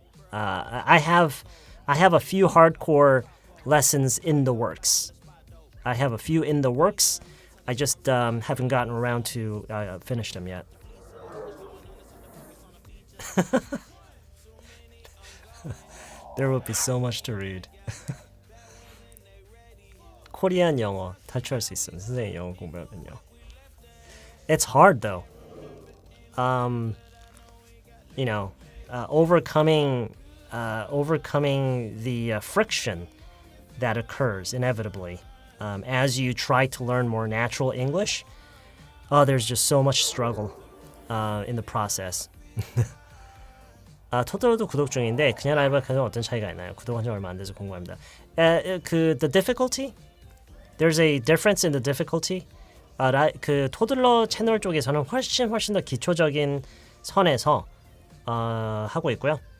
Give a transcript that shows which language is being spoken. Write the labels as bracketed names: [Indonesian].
[English] I have a few hardcore lessons in the works. I just haven't gotten around to finish them yet. There will be so much to read. [Korean] 코리안 영어 탈출할 수 있음. 선생님 영어 공부하면요. [English] It's hard though. Overcoming the friction that occurs inevitably as you try to learn more natural English. There's just so much struggle in the process. [Korean] 토토로도 구독 중인데 그냥 라이브와 그냥 어떤 차이가 있나요? 구독한 지 얼마 안 돼서 궁금합니다. [English] The difficulty? There's a difference in the difficulty. [Korean] 그 토들러 채널 쪽에서는 훨씬 더 기초적인 선에서 하고 있고요.